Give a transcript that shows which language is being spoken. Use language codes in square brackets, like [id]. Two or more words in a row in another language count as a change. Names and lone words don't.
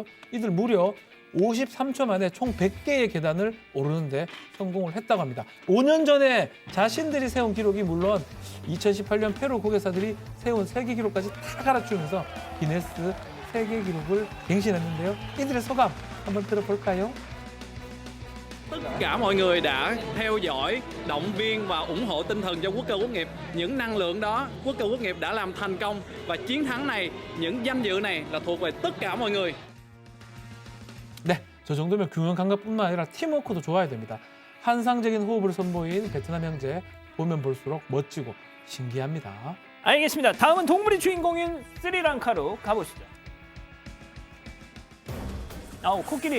[ko] 이들 무려 53초 만에 총 100개의 계단을 오르는데 성공을 했다고 합니다. 5년 전에 자신들이 세운 기록이 물론 2018년 페루 고개사들이 세운 세계 기록까지 다 갈아치우면서 기네스 세계 기록을 갱신했는데요. 이들의 소감 한번 들어볼까요? [vi] Tất cả mọi người đã theo dõi, động viên và ủng hộ tinh thần cho quốc cơ quốc nghiệp. Những năng lượng đó, quốc cơ quốc nghiệp đã làm thành công và chiến thắng này, những danh dự này là thuộc về tất cả mọi người. [ko] 네, 저 정도면 균형 감각뿐만 아니라 팀워크도 좋아야 됩니다. 환상적인 호흡을 선보인 베트남 형제, 보면 볼수록 멋지고 신기합니다. 알겠습니다. 다음은 동물이 주인공인 스리랑카로 가보시죠. 코끼리.